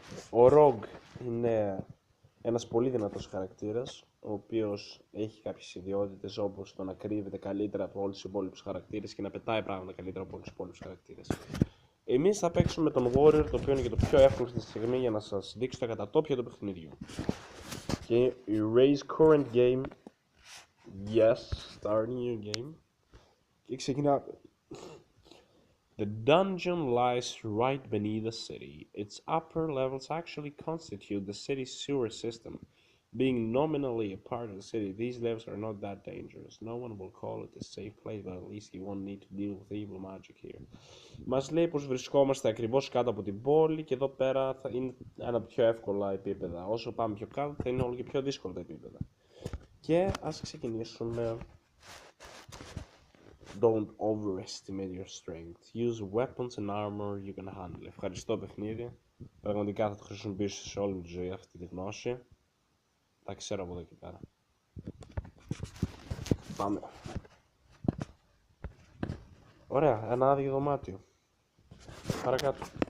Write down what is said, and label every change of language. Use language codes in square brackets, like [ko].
[el] Ο Rogue είναι ένας πολύ δυνατός χαρακτήρας, ο οποίος έχει κάποιες ιδιότητες όπως το να κρύβεται καλύτερα από όλους τους υπόλοιπους χαρακτήρες και να πετάει πράγματα καλύτερα από όλους τους υπόλοιπους χαρακτήρες. Εμείς θα παίξουμε τον Warrior, το οποίο είναι και το πιο εύκολο αυτή τη στιγμή για να σας δείξω τα κατατόπια του παιχνιδιού. [en] Και erase current game. Yes, starting your game. [el] Και ξεκινάμε. [en] The dungeon lies right beneath the city. Its upper levels actually constitute the city's sewer system. Being nominally a part of the city, these levels are not that dangerous. No one will call it a safe place, but at least you won't need to deal with evil magic here. [el] Μας λέει πως βρισκόμαστε ακριβώς κάτω από την πόλη και εδώ πέρα θα είναι ένα από πιο εύκολα επίπεδα. Όσο πάμε πιο κάτω θα είναι όλο και πιο δύσκολα τα επίπεδα. Και ας ξεκινήσουμε. [en] Don't overestimate your strength. Use weapons and armor you can handle. [el] Ευχαριστώ παιχνίδι. Πραγματικά θα το χρησιμοποιήσω σε όλη μου τη ζωή αυτή τη γνώση. Τα ξέρω από εδώ και πέρα. Πάμε. Ωραία, ένα άδειο δωμάτιο. Παρακάτω.